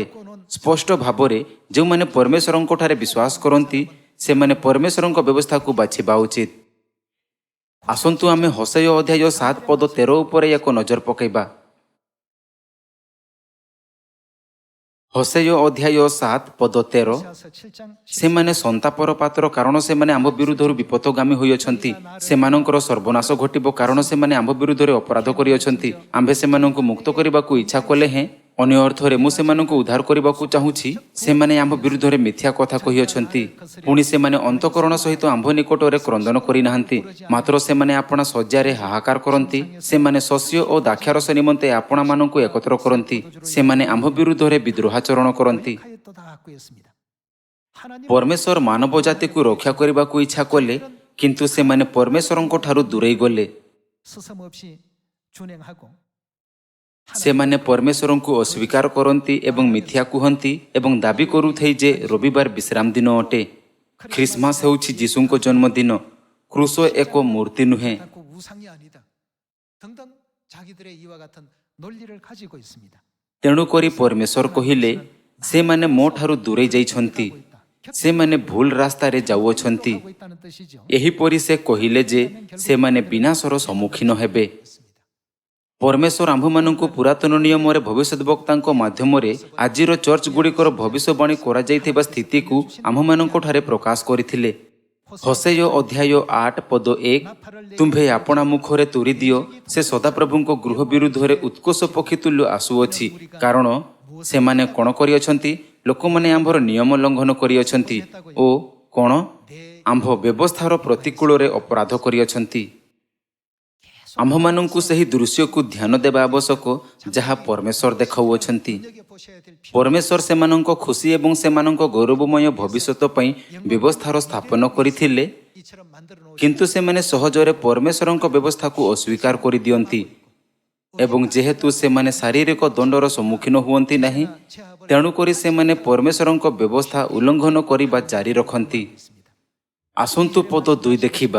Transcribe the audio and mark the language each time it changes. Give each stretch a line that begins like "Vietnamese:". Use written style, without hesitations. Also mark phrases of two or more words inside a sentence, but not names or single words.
Odia: ସ୍ପଷ୍ଟ ଭାବରେ ଯେଉଁମାନେ ପରମେଶ୍ୱରଙ୍କଠାରେ ବିଶ୍ୱାସ କରନ୍ତି, ସେମାନେ ପରମେଶ୍ୱରଙ୍କ ବ୍ୟବସ୍ଥାକୁ ବାଛିବା ଉଚିତ। ଆସନ୍ତୁ ଆମେ ହୋସେୟ ଅଧ୍ୟାୟ 7 ପଦ 13 ଉପରେ ଏକ ନଜର ପକାଇବା। ହୋସେୟ ଅଧ୍ୟାୟ 7 ପଦ 13
Korean: 호세아서 7장
Odia: ସେମାନେ ସନ୍ତାପର ପାତ୍ର କାରଣ ସେମାନେ ଆମ୍ଭ ବିରୁଦ୍ଧରୁ ବିପଥଗାମୀ ହୋଇଅଛନ୍ତି। ସେମାନଙ୍କର ସର୍ବନାଶ ଘଟିବ କାରଣ ସେମାନେ ଆମ୍ଭ ବିରୁଦ୍ଧରେ ଅପରାଧ କରିଅଛନ୍ତି। ଆମ୍ଭେ ସେମାନଙ୍କୁ ମୁକ୍ତ କରିବାକୁ ଇଚ୍ଛା କଲେ ହେଁ ଅନ୍ୟ ଅର୍ଥରେ ମୁଁ ସେମାନଙ୍କୁ ଉଦ୍ଧାର କରିବାକୁ ଚାହୁଁଛି। ସେମାନେ ଆମ୍ଭ ବିରୁଦ୍ଧରେ ମିଥ୍ୟା କଥା କହିଅଛନ୍ତି। ପୁଣି ସେମାନେ ଅନ୍ତଃକରଣ ସହିତ ଆମ୍ଭ ନିକଟରେ କ୍ରନ୍ଦନ କରିନାହାନ୍ତି। ମାତ୍ର ସେମାନେ ଆପଣା ଶଯ୍ୟାରେ ହାହାକାର କରନ୍ତି। ସେମାନେ ଶସ୍ୟ ଓ ଦାକ୍ଷାରସ ନିମନ୍ତେ ଆପଣାମାନଙ୍କୁ ଏକତ୍ର କରନ୍ତି। ସେମାନେ ଆମ୍ଭ ବିରୁଦ୍ଧରେ ବିଦ୍ରୋହାଚରଣ କରନ୍ତି।
Korean: 거역하였도다 하였습니다.
Odia: ପରମେଶ୍ୱର ମାନବ ଜାତିକୁ ରକ୍ଷା କରିବାକୁ ଇଚ୍ଛା କଲେ, କିନ୍ତୁ ସେମାନେ ପରମେଶ୍ୱରଙ୍କ ଠାରୁ ଦୂରେଇ ଗଲେ।
Korean: 스섬 없이 준행하고
Odia: ସେମାନେ ପରମେଶ୍ୱରଙ୍କୁ ଅସ୍ୱୀକାର କରନ୍ତି ଏବଂ ମିଥ୍ୟା କୁହନ୍ତି ଏବଂ ଦାବି କରୁଥାଏ ଯେ ରବିବାର ବିଶ୍ରାମ ଦିନ ଅଟେ। ଖ୍ରୀଷ୍ଟମାସ ହେଉଛି ଯୀଶୁଙ୍କ ଜନ୍ମଦିନ। କ୍ରୁଶ ଏକ ମୂର୍ତ୍ତି ନୁହେଁ।
Korean: 고 우상이 아니다. 등등 자기들의 이와 같은 논리를 가지고 있습니다.
Odia: ତେଣୁକରି ପରମେଶ୍ୱର କହିଲେ, ସେମାନେ ମୋ ଠାରୁ ଦୂରେଇ ଯାଇଛନ୍ତି। ସେମାନେ ଭୁଲ ରାସ୍ତାରେ ଯାଉଅଛନ୍ତି।
Korean: 하고 있다는 뜻이죠.
Odia: ଏହିପରି ସେ କହିଲେ ଯେ ସେମାନେ ବିନାଶର ସମ୍ମୁଖୀନ ହେବେ। ପରମେଶ୍ୱର ଆମ୍ଭମାନଙ୍କୁ ପୁରାତନ ନିୟମରେ ଭବିଷ୍ୟଦ୍ବକ୍ତାଙ୍କ ମାଧ୍ୟମରେ ଆଜିର ଚର୍ଚ୍ଚଗୁଡ଼ିକର ଭବିଷ୍ୟବାଣୀ କରାଯାଇଥିବା ସ୍ଥିତିକୁ ଆମ୍ଭମାନଙ୍କଠାରେ ପ୍ରକାଶ କରିଥିଲେ। ହୋସେୟ ଅଧ୍ୟାୟ 8 ପଦ 1 ତୁମ୍ଭେ ଆପଣା ମୁଖରେ ତୁରି ଦିଅ, ସେ ସଦାପ୍ରଭୁଙ୍କ ଗୃହ ବିରୁଦ୍ଧରେ ଉତ୍କୋଷ ପକ୍ଷୀ ତୁଲ୍ୟ ଆସୁଅଛି। କାରଣ ସେମାନେ କ'ଣ କରିଅଛନ୍ତି? ଲୋକମାନେ ଆମ୍ଭର ନିୟମ ଲଙ୍ଘନ କରିଅଛନ୍ତି ଓ କ'ଣ? ଆମ୍ଭ ବ୍ୟବସ୍ଥାର ପ୍ରତିକୂଳରେ ଅପରାଧ କରିଅଛନ୍ତି। ଆମ୍ଭମାନଙ୍କୁ ସେହି ଦୃଶ୍ୟକୁ ଧ୍ୟାନ ଦେବା ଆବଶ୍ୟକ ଯାହା ପରମେଶ୍ୱର ଦେଖାଉଅଛନ୍ତି।
Korean: 보셔야 될 필요.
Odia: ପରମେଶ୍ୱର ସେମାନଙ୍କ ଖୁସି ଏବଂ ସେମାନଙ୍କ ଗୌରବମୟ ଭବିଷ୍ୟତ ପାଇଁ ବ୍ୟବସ୍ଥାର ସ୍ଥାପନ କରିଥିଲେ,
Korean: 이처럼 만들어 놓으신
Odia: କିନ୍ତୁ ସେମାନେ ସହଜରେ ପରମେଶ୍ୱରଙ୍କ ବ୍ୟବସ୍ଥାକୁ ଅସ୍ୱୀକାର କରିଦିଅନ୍ତି। ଏବଂ ଯେହେତୁ ସେମାନେ ଶାରୀରିକ ଦଣ୍ଡର ସମ୍ମୁଖୀନ ହୁଅନ୍ତି ନାହିଁ, ତେଣୁକରି ସେମାନେ ପରମେଶ୍ୱରଙ୍କ ବ୍ୟବସ୍ଥା ଉଲ୍ଲଙ୍ଘନ କରିବା ଜାରି ରଖନ୍ତି। ଆସନ୍ତୁ ପଦ 2 ଦେଖିବା।